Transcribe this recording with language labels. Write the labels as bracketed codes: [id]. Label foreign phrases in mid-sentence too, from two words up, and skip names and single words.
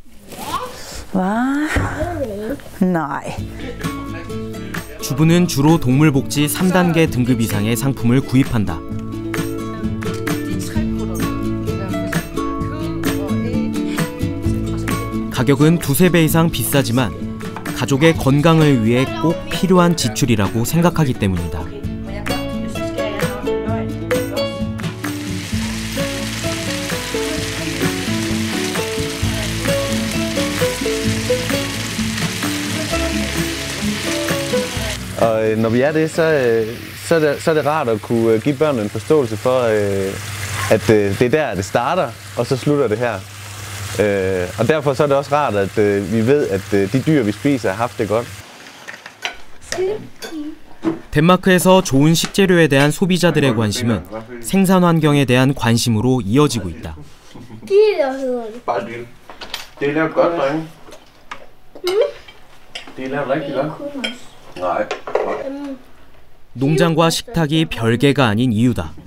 [ko] 주부는 주로 동물복지 3단계 등급 이상의 상품을 구입한다. 가격은 두세 배 이상 비싸지만 가족의 건강을 위해 꼭 필요한 지출이라고 생각하기 때문이다. [da] Og når vi er det, så er det rart at kunne give børnene en forståelse for, at det er der, det starter, og så slutter det her. Og derfor så er det også rart, at vi ved, at de dyr, vi spiser, har haft det godt. [ko] 덴마크에서 좋은 식재료에 대한 소비자들의 관심은 생산 환경에 대한 관심으로 이어지고 있다. 농장과 식탁이 별개가 아닌 이유다.